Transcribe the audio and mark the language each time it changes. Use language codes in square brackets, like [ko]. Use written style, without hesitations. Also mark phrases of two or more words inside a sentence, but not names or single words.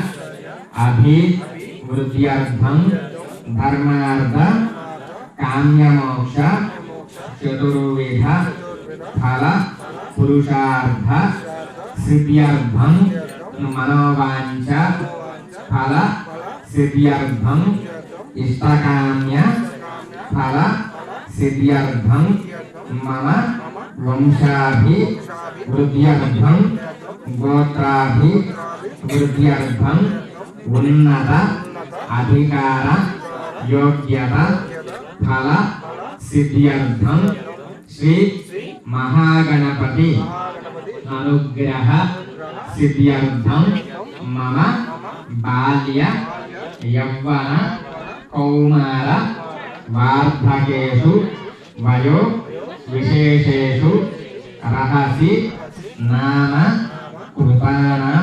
[sa] అభివృద్ధ్యర్థం ధర్మార్థ కామ్యమోక్ష చతుర్విధ ఫల పురుషార్థ సిద్ధ్యర్థం మనోవాంఛ ఫల సిద్ధ్యర్థం ఇష్టకామ్య ఫల సిద్ధ్యర్థం మమ వంశాభివృద్ధ్యర్థం గోత్రాభివృద్ధ్యర్థం ఉన్నత అధికార యోగ్యత ఫల సిద్ధ్యర్థం శ్రీ महागणपति अनुग्रह सिद्ध्यर्थं मम बाल्य यौवन कौमार वार्धकेषु वयो विशेषेषु रहसि नाम कृतानां